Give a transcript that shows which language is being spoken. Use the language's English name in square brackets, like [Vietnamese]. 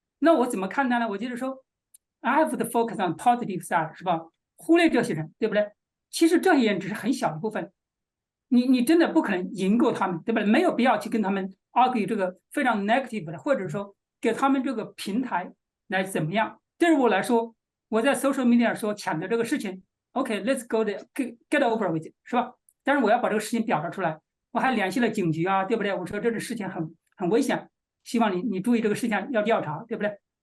[Chinese] 那我怎么看待呢？我就是说 ， [English] I have to focus on positive side [Chinese] 是吧？忽略这些人，对不对？其实这些人只是很小一部分，你真的不可能赢过他们，对吧？没有必要去跟他们 argue 这个非常 negative 的，或者说给他们这个平台来怎么样。对于我来说，我在 social media 说抢的这个事情 ， [English] OK，let's go there get over with it， [Chinese] 是吧？但是我要把这个事情表达出来，我还联系了警局啊，对不对？我说这个事情很危险，希望你注意这个事情要调查，对不对？